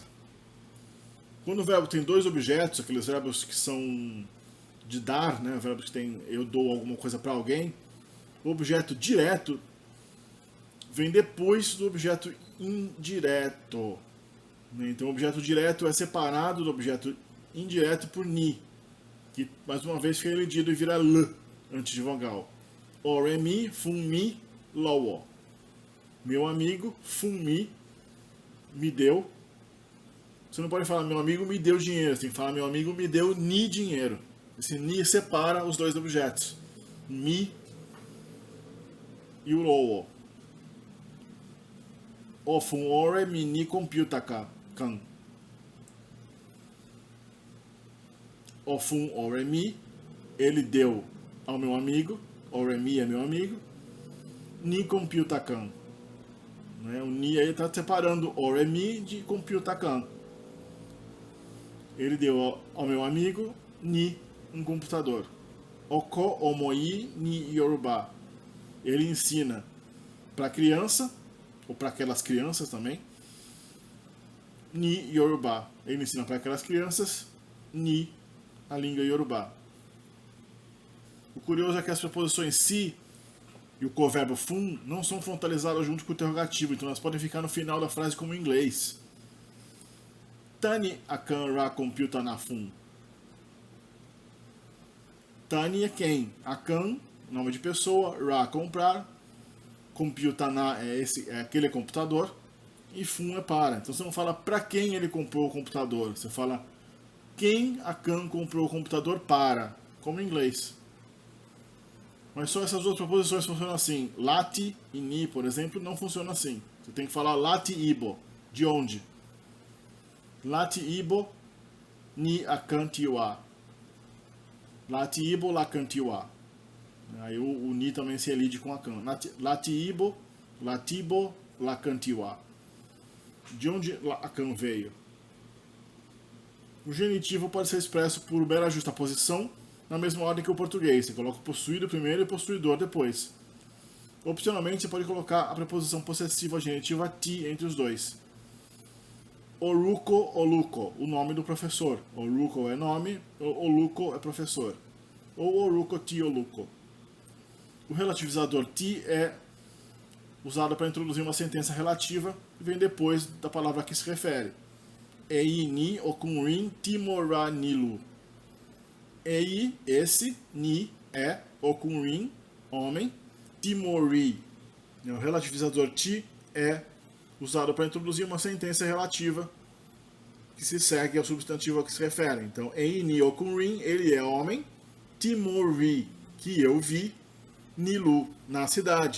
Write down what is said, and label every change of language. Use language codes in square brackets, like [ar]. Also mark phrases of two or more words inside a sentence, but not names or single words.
[pt] Quando o verbo tem dois objetos, aqueles verbos que são de dar, né, verbos que tem eu dou alguma coisa para alguém, o objeto direto vem depois do objeto indireto. Então o objeto direto é separado do objeto indireto por ni, que mais uma vez fica elidido e vira l antes de vogal. [yo] O, re, mi, fun, mi, [pt] lowo. Meu amigo, fun, mi, me deu. Você não pode falar meu amigo me deu dinheiro, você tem que falar meu amigo me deu ni dinheiro. Esse ni separa os dois objetos. [yo] Mi e o lowo. O fun ore mi ni computa kan. O fun ore mi, [pt] ele deu ao meu amigo. [yo] Ore mi [pt] é meu amigo. [yo] Ni computa kan. [pt] O ni aí está separando [yo] ore mi [pt] de [yo] computa kan. [pt] Ele deu ao meu amigo ni, um computador. [yo] Oko omoi ni yoruba. [pt] Ele ensina para criança, ou para aquelas crianças também, ni yoruba. Ele ensina para aquelas crianças ni, a língua yorubá. O curioso é que as preposições si e o coverbo fun não são frontalizadas junto com o interrogativo, então elas podem ficar no final da frase como em inglês. [yo] Tani akan ra computa na fun. [pt] Tani é quem? Akan, nome de pessoa. Ra, comprar. [yo] Computa na [pt] é aquele computador. E fun é para. Então você não fala para quem ele comprou o computador. Você fala quem Akan comprou o computador para. Como em inglês. Mas só essas outras proposições funcionam assim. Lati e ni, por exemplo, não funciona assim. Você tem que falar [yo] lati ibo. [pt] De onde? [yo] Lati ibo ni Akan tiwa. Lati ibo lakan tiwa. [pt] Aí o ni também se elide com Akan. [yo] Lati ibo, latibo, lakan tiwa. [pt] De onde Akan veio? O genitivo pode ser expresso por mera justaposição, na mesma ordem que o português. Você coloca o possuído primeiro e o possuidor depois. Opcionalmente, você pode colocar a preposição possessiva genitiva ti entre os dois. [yo] Oruko, oluko, [pt] o nome do professor. Oruko é nome, oluko é professor. Ou [yo] oruko ti oluko. [pt] O relativizador ti é usado para introduzir uma sentença relativa e vem depois da palavra a que se refere. [yo] Ei ni okunrin timora nilu. Ei, [pt] esse, ni, é, okunrin, homem, timori. O relativizador ti é usado para introduzir uma sentença relativa que se segue ao substantivo a que se refere. Então, [yo] ei ni okunrin, [pt] ele é homem, timori, que eu vi, nilu, na cidade.